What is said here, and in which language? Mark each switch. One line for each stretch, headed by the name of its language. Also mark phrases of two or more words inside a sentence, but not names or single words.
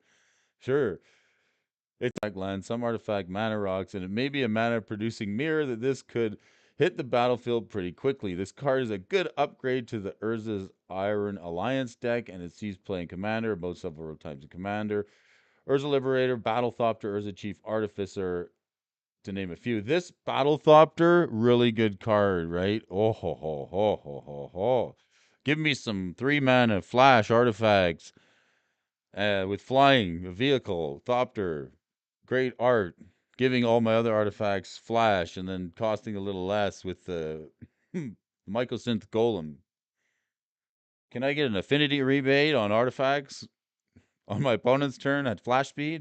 English: Sure, it's like land, some artifact mana rocks, and it may be a mana producing mirror that this could hit the battlefield pretty quickly. This card is a good upgrade to the Urza's Iron Alliance deck, and it sees playing Commander about several times in Commander. Urza Liberator, Battlethopter, Urza Chief Artificer, to name a few. This Battlethopter, really good card, right? Oh ho ho ho ho ho ho. Give me some 3 mana flash artifacts with flying, a vehicle, Thopter, great art. Giving all my other artifacts flash and then costing a little less with the Mycosynth Golem. Can I get an affinity rebate on artifacts on my opponent's turn at flash speed?